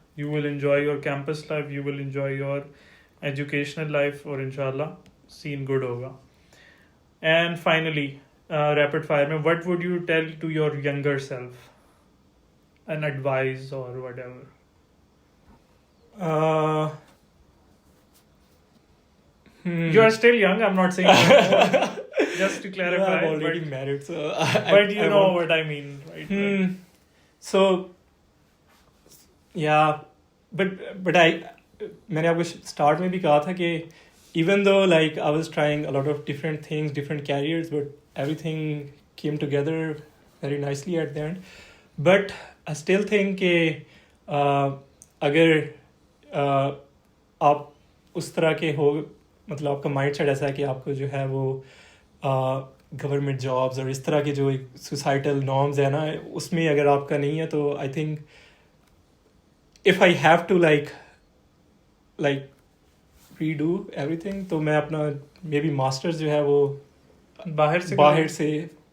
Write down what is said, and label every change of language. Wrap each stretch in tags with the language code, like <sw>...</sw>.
<en>you will enjoy your campus life, you will enjoy your educational life,</en> <ur>اور انشاءاللہ سین good ہوگا. And finally rapid fire میں</ur> <en>What would you tell to your younger self, an advice or whatever? You are still young, I'm not saying just to clarify. I'm already married, so but you know what I mean, right? So yeah, but</en> <ur>میں نے آپ کو start میں بھی کہا تھا کہ</ur> <en>even though like I was trying a lot of different things, different careers, but everything came together very nicely at the end.</en> <ur>But I still think کہ اگر آپ اس طرح کے ہو, مطلب آپ کا مائنڈ سیٹ ایسا ہے کہ آپ کو جو ہے وہ گورنمنٹ جابس اور اس طرح کے جو سوسائٹل نارمز ہیں نا اس میں اگر آپ کا نہیں ہے, تو I think</ur> <en>if I have to like redo everything,</en> <ur>تو میں اپنا مے بی ماسٹرز جو ہے وہ باہر سے</ur>